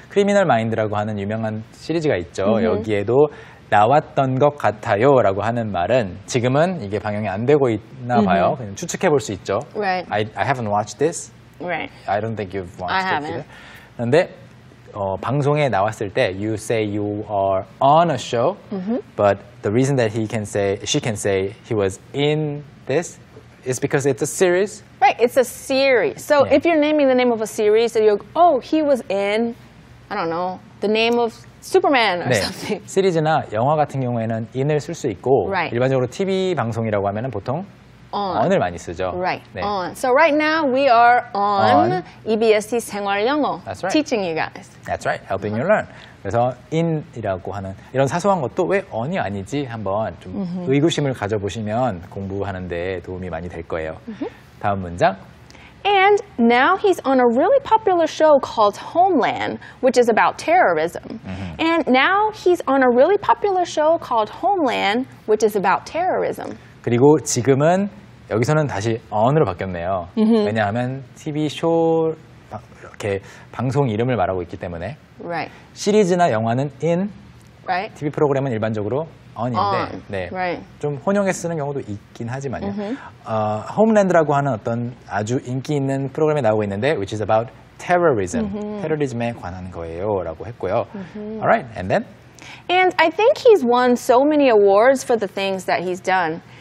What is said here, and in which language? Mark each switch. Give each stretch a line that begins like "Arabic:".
Korean: Criminal Mind라고 하는 유명한 시리즈가 있죠. 여기에도 나왔던 것 같아요라고 하는 말은 지금은 이게 방영이 안 되고 있나 봐요. 그냥 추측해 볼 수 있죠.
English: Right. I haven't watched this. Right. I don't think you've watched I it haven't. either.
Korean: 그런데 방송에 나왔을 때
English: you say you are on a show, but the reason that she can say he was in this is because it's a series. Right, it's a series. So if you're naming the name of a series, you go, oh, he was in, I don't know, the name of Superman or
Korean: 네,
English: something.
Korean: 시리즈나 영화 같은 경우에는 in을 쓸 수 있고
English: Right.
Korean: 일반적으로 TV 방송이라고 하면은 보통 on을 많이 쓰죠.
English: Right,
Korean: 네.
English: on. So right now we are on EBSe 생활영어, That's right. teaching you guys. That's right, helping you learn.
Korean: 그래서 in이라고 하는 이런 사소한 것도 왜 on이 아니지 한번 좀 의구심을 가져보시면 공부하는데 도움이 많이 될 거예요. 다음 문장.
English: And now he's on a really popular show called Homeland, which is about terrorism. And now he's on a really popular show called Homeland, which is about terrorism.
Korean: 그리고 지금은 여기서는 다시 on으로 바뀌었네요. 왜냐하면 TV 쇼 이렇게 방송 이름을 말하고 있기 때문에
English: Right.
Korean: 시리즈나 영화는 in,
English: Right.
Korean: TV 프로그램은 일반적으로 on인데
English: On.
Korean: 네,
English: Right.
Korean: 좀 혼용해서 쓰는 경우도 있긴 하지만요. 홈랜드라고 하는 어떤 아주 인기 있는 프로그램에 나오고 있는데
English: which is about terrorism.
Korean: 테러리즘에 관한 거예요라고 했고요.
English: Alright, and then? And I think he's won so many awards for the things that he's done.